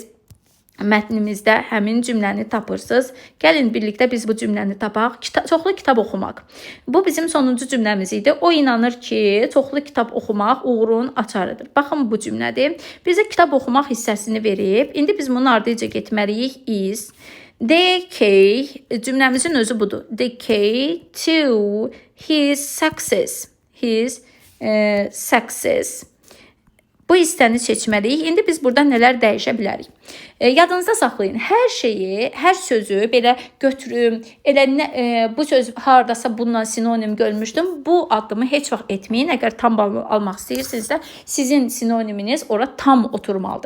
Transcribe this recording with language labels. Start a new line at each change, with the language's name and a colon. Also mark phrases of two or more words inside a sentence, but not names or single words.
Azerbaijani: Mətnimizdə həmin cümləni tapırsınız. Gəlin birlikdə biz bu cümləni tapaq. Çoxlu kitab oxumaq. Bu bizim sonuncu cümləmiz idi. O inanır ki, çoxlu kitab oxumaq uğurun açarıdır. Baxın bu cümlədir. Bizə kitab oxumaq hissəsini verib. İndi biz bunun ardınca getməliyik.
English: Is the key,
Azerbaijani: cümləmizin özü budur.
English: The key to his success. His success.
Azerbaijani: Bu hissəni seçməliyik. İndi biz burada nələr dəyişə bilərik? Yadınızda saxlayın. Hər şeyi, hər sözü belə götürüm. Bu söz hardasa bununla sinonim görmüşdüm. Bu addımı heç vaxt etməyin. Əgər tam bal almaq istəyirsinizsə, sizin sinoniminiz ora tam oturmalıdır.